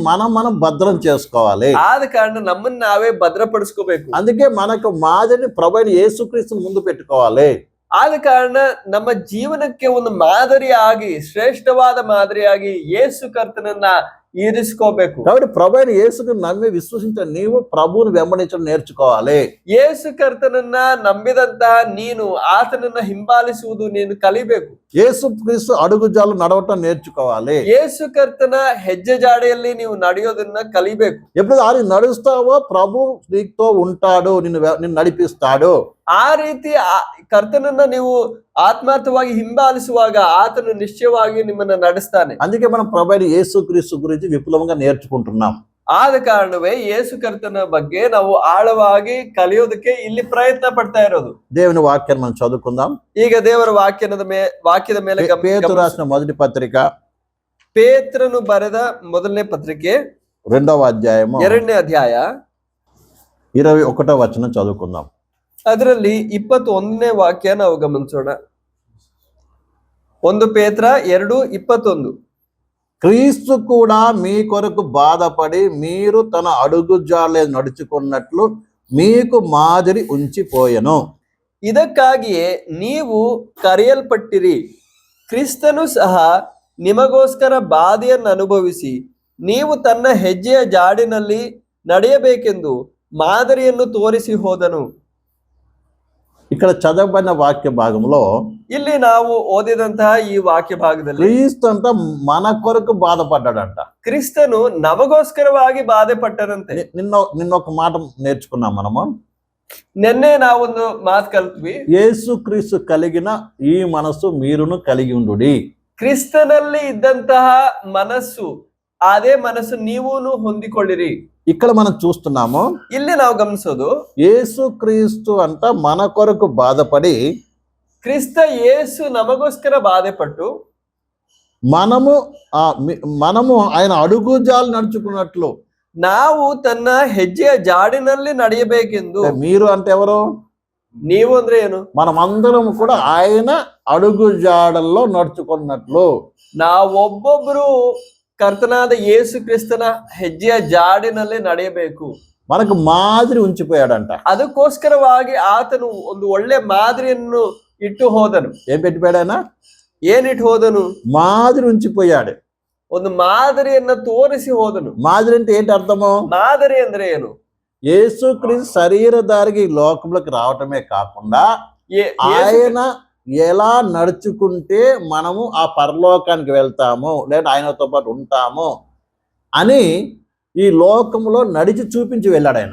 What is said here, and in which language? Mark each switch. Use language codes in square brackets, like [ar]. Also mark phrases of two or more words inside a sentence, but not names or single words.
[te] మనం భద్రం చేసుకోవాలి. [kn] ಆದ ಕಾರಣ ನಮ್ಮನ್ನ ನಾವೇ ಭದ್ರಪಡಿಸ್ಕೋಬೇಕು. [te] అందుకే మనకు మాదిరిని ప్రభు అయిన యేసుక్రీస్తుని ముందు పెట్టుకోవాలి. [kn] ಆದ ಕಾರಣ ನಮ್ಮ ಜೀವನಕ್ಕೆ ಒಂದು ಮಾದರಿಯಾಗಿ, ಶ್ರೇಷ್ಠವಾದ ಮಾದರಿಯಾಗಿ ಯೇಸು ಕರ್ತನನ್ನ ಇರಿಸ್ಕೋಬೇಕು. [te] కాబట్టి ప్రభు అయిన యేసుని నమ్మి విశ్వసించిన నీవు ప్రభువుని వెంబడించడం నేర్చుకోవాలి. [kn] ಯೇಸು ಕರ್ತನನ್ನ ನಂಬಿದಂತಹ ನೀನು ಆತನನ್ನ ಹಿಂಬಾಲಿಸುವುದು ನೀನು ಕಲಿಬೇಕು. [te] యేసుక్రీస్తు అడుగుజాలు నడవటం నేర్చుకోవాలి. [kn] ಯೇಸು ಕರ್ತನ ಹೆಜ್ಜೆ ಜಾಡೆಯಲ್ಲಿ ನೀವು ನಡೆಯೋದನ್ನ ಕಲಿಬೇಕು. [te] ఎప్పుడు ఆయన నడుస్తావో ప్రభు నీతో ఉంటాడు, నిన్ను నడిపిస్తాడు. [kn] ಆ ರೀತಿ ಕರ್ತನನ್ನ ನೀವು ಆತ್ಮಾರ್ಥವಾಗಿ ಹಿಂಬಾಲಿಸುವಾಗ ಆತನು ನಿಶ್ಚಯವಾಗಿ ನಿಮ್ಮನ್ನ ನಡೆಸ್ತಾನೆ. [te] అందుకే మనం ప్రభు అయిన యేసుక్రీస్తు గురించి విపులంగా నేర్చుకుంటున్నాం. [kn] ಆದ ಕಾರಣವೇ ಯೇಸು ಕರ್ತನ ಬಗ್ಗೆ ನಾವು ಆಳವಾಗಿ ಕಲಿಯೋದಕ್ಕೆ ಇಲ್ಲಿ ಪ್ರಯತ್ನ ಪಡ್ತಾ ಇರೋದು. [te] దేవుని వాక్యాన్ని మనం చదువుకుందాం. [kn] ಈಗ ದೇವರ ವಾಕ್ಯದ ಮೇಲೆ [te] పేతురు రాసిన మొదటి పత్రిక, [kn] ಪೇತ್ರನು ಬರೆದ ಮೊದಲನೇ ಪತ್ರಿಕೆ [te] 2వ అధ్యాయము [kn] 2ನೇ ಅಧ್ಯಾಯ [te] 21వ వచనం చదువుకుందాం. [kn] ಅದರಲ್ಲಿ 21ನೇ ವಾಕ್ಯ ನಾವು ಗಮನಿಸೋಣ. 1 ಪೇತ್ರ 2:21. [te] క్రీస్తు కూడా మీ కొరకు బాధపడి మీరు తన అడుగుజాడలో నడుచుకున్నట్లు మీకు మాదిరి ఉంచిపోయెను. [kn] ಇದಕ್ಕಾಗಿಯೇ ನೀವು ಕರೆಯಲ್ಪಟ್ಟಿರಿ. ಕ್ರಿಸ್ತನು ಸಹ ನಿಮಗೋಸ್ಕರ ಬಾಧೆಯನ್ನು ಅನುಭವಿಸಿ ನೀವು ತನ್ನ ಹೆಜ್ಜೆಯ ಜಾಡಿನಲ್ಲಿ ನಡೆಯಬೇಕೆಂದು ಮಾದರಿಯನ್ನು ತೋರಿಸಿ ಹೋದನು. [te] ఇక్కడ చదవబడిన వాక్య భాగంలో [kn] ಇಲ್ಲಿ ನಾವು ಓದಿದಂತಹ ಈ ವಾಕ್ಯ ಭಾಗದಲ್ಲಿ [te] క్రీస్తు అంట మన కొరకు బాధపడ్డాడంట. [kn] ಕ್ರಿಸ್ತನು ನಮಗೋಸ್ಕರವಾಗಿ ಬಾಧೆ ಪಟ್ಟರಂತೆ. [te] నిన్న ఒక మాట నేర్చుకున్నాం మనము. [kn] ನಿನ್ನೆ ನಾವೊಂದು ಮಾತು ಕಲ್ತ್ವಿ. [te] యేసు క్రీస్తు కలిగిన ఈ మనస్సు మీరును కలిగి ఉండుడి. [kn] ಕ್ರಿಸ್ತನಲ್ಲಿ ಇದ್ದಂತಹ ಮನಸ್ಸು, ಅದೇ ಮನಸ್ಸು ನೀವೂನು ಹೊಂದಿಕೊಳ್ಳಿರಿ. [te] ఇక్కడ మనం చూస్తున్నాము, [kn] ಇಲ್ಲಿ ನಾವು ಗಮನಿಸೋದು [te] యేసు క్రీస్తు అంట మన కొరకు బాధపడి [kn] ಕ್ರಿಸ್ತ ಯೇಸು ನಮಗೋಸ್ಕರ ಬಾಧೆ ಪಟ್ಟು [te] మనము ఆయన అడుగుజాలు నడుచుకున్నట్లు [kn] ನಾವು ತನ್ನ ಹೆಜ್ಜೆಯ ಜಾಡಿನಲ್ಲಿ ನಡೆಯಬೇಕೆಂದು. [te] మీరు అంటే ఎవరు? [kn] ನೀವು ಅಂದ್ರೆ ಏನು? [te] మనమందరం కూడా ఆయన అడుగుజాడల్లో నడుచుకున్నట్లు [kn] ನಾವೊಬ್ಬೊಬ್ರು ಕರ್ತನಾದ ಯೇಸು ಕ್ರಿಸ್ತನ ಹೆಜ್ಜೆಯ ಜಾಡಿನಲ್ಲಿ ನಡೆಯಬೇಕು. [te] మనకు మాదిరి ఉంచిపోయాడంట. [kn] ಅದಕ್ಕೋಸ್ಕರವಾಗಿ ಆತನು ಒಂದು ಒಳ್ಳೆ ಮಾದರಿಯನ್ನು ಇಟ್ಟು ಹೋದನು. [te] ఏం పెట్టిపోయాడైనా? [kn] ಏನಿಟ್ಟು ಹೋದನು? [te] మాదిరి ఉంచిపోయాడు. [kn] ಒಂದು ಮಾದರಿಯನ್ನ ತೋರಿಸಿ ಹೋದನು. [te] మాదిరి అంటే ఏంటి అర్థము? [kn] ಮಾದರಿ ಅಂದ್ರೆ ಏನು? [te] యేసుక్రీస్తు శరీరధారికి ఈ లోకంలోకి రావటమే కాకుండా ఆయన ఎలా నడుచుకుంటే మనము ఆ పరలోకానికి వెళ్తాము, లేదా ఆయనతో పాటు ఉంటాము అని ఈ లోకంలో నడిచి చూపించి వెళ్ళాడు ఆయన.